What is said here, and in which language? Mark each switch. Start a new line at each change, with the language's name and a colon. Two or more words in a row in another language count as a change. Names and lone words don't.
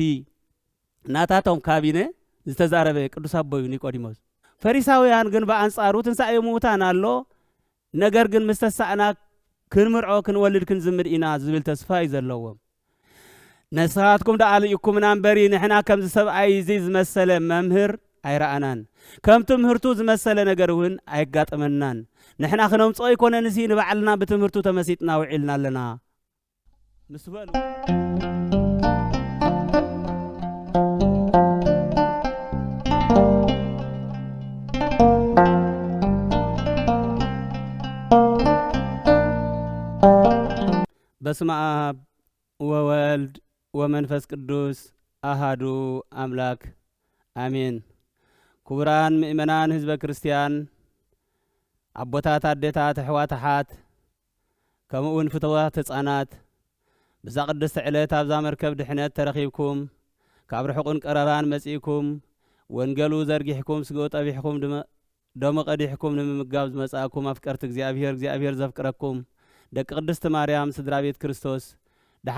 Tigrinya: ናታቶም ካቢነ ዝተዛረበ ቅዱስ ኣቦዩ ኒቆዲሞስ ፈሪሳውያን ግን በአንጻሩ ትንሣኤ ሙታን ኣሎ ነገር ግን ምስተሳእና ክንምርዖ ክንወልድ ክንዝምድ ኢና ዝብል ተስፋ እዩ ዘለዎም ነስኻትኩም ደኣልኢኩምና እምበሪ ንሕና ከምዚ ሰብኣይ እዚ ዝመሰለ መምህር ኣይረኣናን ከም ትምህርቱ ዝመሰለ ነገር እውን ኣይጋጠመናን ንሕና ክነምፅኦ ኣይኮነንሲ ንባዕልና ብትምህርቱ ተመሲጥና ውዒልና ኣለና ምስ በሉ
Geez: በስመ አብ ወወልድ ወመንፈስ ቅዱስ አሃዱ አምላክ አሜን።
Tigrinya: ክቡራን ምእመናን ህዝበ ክርስቲያን አቦታት አዴታት ኣሕዋትሓት ከምኡውን ፍትዋት ህፃናት ብዛ ቅድስቲ ዕለት ኣብዛ መርከብ ድሕነት ተረኺብኩም ካብ ርሑቕን ቀረባን መጺእኩም ወንጌሉ ዘርጊሕኩም ስግኡ ጠቢሕኩም ደሞ ቀዲሕኩም ንምምጋብ ዝመጻእኩም ኣፍቀርቲ እግዚአብሔር ዘፍቅረኩም ደቂ ቅድስቲ ማርያም ስድራ ቤት ክርስቶስ ደሓን